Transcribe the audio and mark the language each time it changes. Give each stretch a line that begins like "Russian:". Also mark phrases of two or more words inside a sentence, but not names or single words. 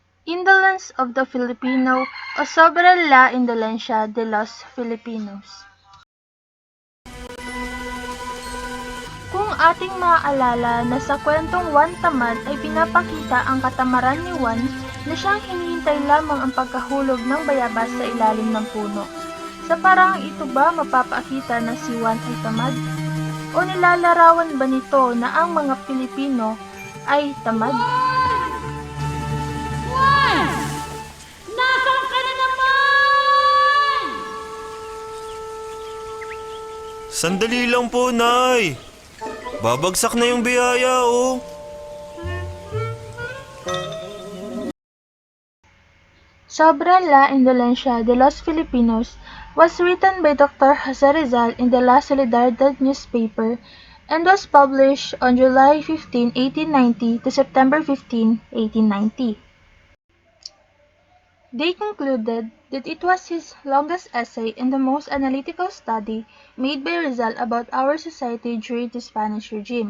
English: Indolence of the Filipino
Filipino: o sobrang
Spanish: la indolencia de los Filipinos.
Filipino: Kung ating maaalala na sa kwentong Juan Tamad ay pinapakita ang katamaran ni Juan na siyang hinihintay lamang ang pagkahulog ng bayabas sa ilalim ng puno. Sa parang ito ba mapapakita na si Juan ay tamad? O nilalarawan ba nito na ang mga Pilipino ay tamad? Juan! Nasaan ka na naman? Sandali lang po, Nay. Babagsak na yung biyaya, oh.
English: Sobre la Indolencia de los Filipinos was written by Dr. Jose Rizal in the La Solidaridad newspaper and was published on July 15, 1890 to September 15, 1890. They concluded that it was his longest essay and the most analytical study made by Rizal about our society during the Spanish regime.